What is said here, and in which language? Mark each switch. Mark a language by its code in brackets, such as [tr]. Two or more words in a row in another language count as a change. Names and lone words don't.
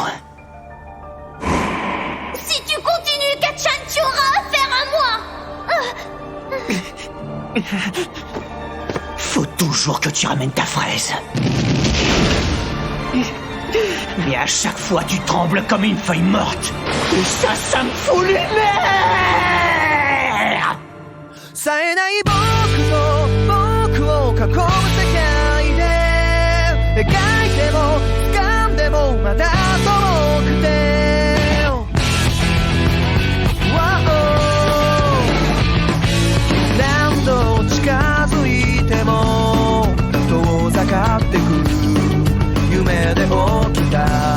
[fr] Si tu continues, Kacchan, tu auras affaire à moi. Faut toujours que tu ramènes ta fraise. Mais à chaque fois, tu trembles comme une feuille morte. Et ça me fout les nerfs. [ja] 冴えない僕を囲む世界で描いても掴んでもまだ遠くて何度近づいても遠ざかってく夢で起きた